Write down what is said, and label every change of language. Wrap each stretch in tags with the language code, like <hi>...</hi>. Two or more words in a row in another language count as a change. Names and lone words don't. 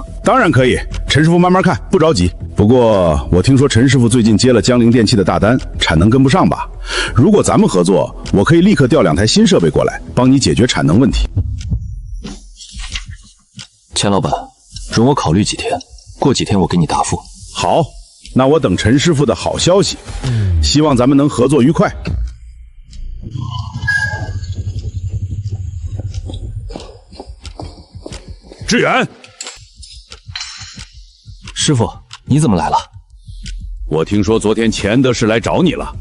<zh>當然可以，陳師傅慢慢看，不着急。不過我聽說陳師傅最近接了江鈴電器的大單，產能跟不上吧？如果咱們合作，我可以立刻調2台新設備過來，幫你解決產能問題。錢老闆，容我考慮幾天，過幾天我給你答復。好，那我等陳師傅的好消息，希望咱們能合作愉快。志遠，師傅， 你怎么来了？我听说昨天钱德士来找你了。</zh>